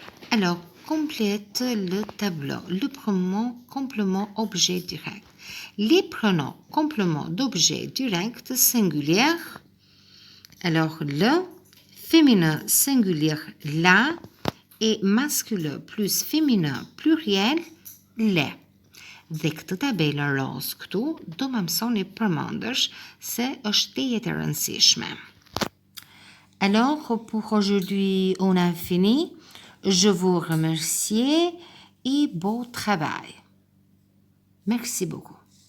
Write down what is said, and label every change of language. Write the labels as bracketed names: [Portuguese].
[French] Alors, complète le tableau. Le pronom complément objet direct. Les pronoms complément d'objet direct singulier. Alors, le féminin singulier la et masculin plus féminin pluriel le. [Albanian] Dhe këtë tabelën roz këtu do më mësoni përmendësh se është tejet e rëndësishme. [French] Alors, pour aujourd'hui, on a fini. Je vous remercie et bon travail. Merci beaucoup.